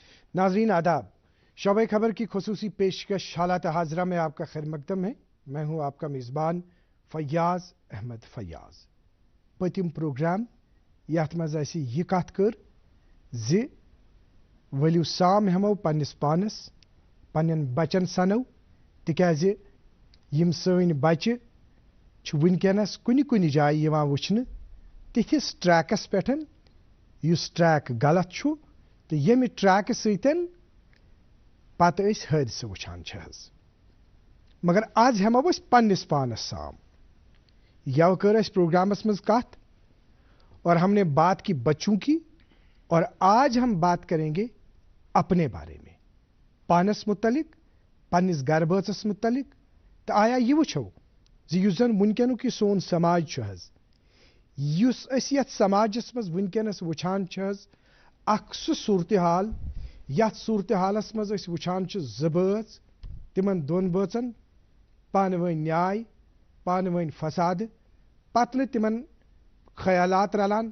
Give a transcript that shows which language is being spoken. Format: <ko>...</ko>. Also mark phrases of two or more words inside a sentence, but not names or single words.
<ur>ناظرین آداب، شعبۂ خبر کی خصوصی پیشکش حالاتِ حاضرہ میں آپ کا خیر مقدم ہے. میں ہوں آپ کا میزبان فیاض احمد فیاض.</ur> <ks>पतिम प्रोग्राम यथ मज यह कत कर ज वलियो साम हमो पन्निस पानस पन्न बचन सनो तिकाज यम सन बच्चे वनकनस कुनि कुनि जाय यिवान वुचने तिथिस ट्रैकस पेठन युस ट्रैक गलत छु तो यम ट्रैक सतन पत हादसे वुचान मगर आज हमो पन्निस पानस साम। यव कर प्रोग्रामस मज कत</ks> <ur>اور ہم نے بات کی بچوں کی، اور آج ہم بات کریں گے اپنے بارے میں,</ur> <ks>पानस मुतलिक, पन्निस गर बचस मुतलिक। तो आया यह वुचो जुस जन वनकनुक सोन समाज युस यथ समाजस मज वनकनस वुचान अख सु सूरत हाल यथ सूरत हालस मज वुचान ज बच तिमन दोन बचन पान वन न्याय पान वन फसाद पत न तिमन ख्यालात रलान।</ks>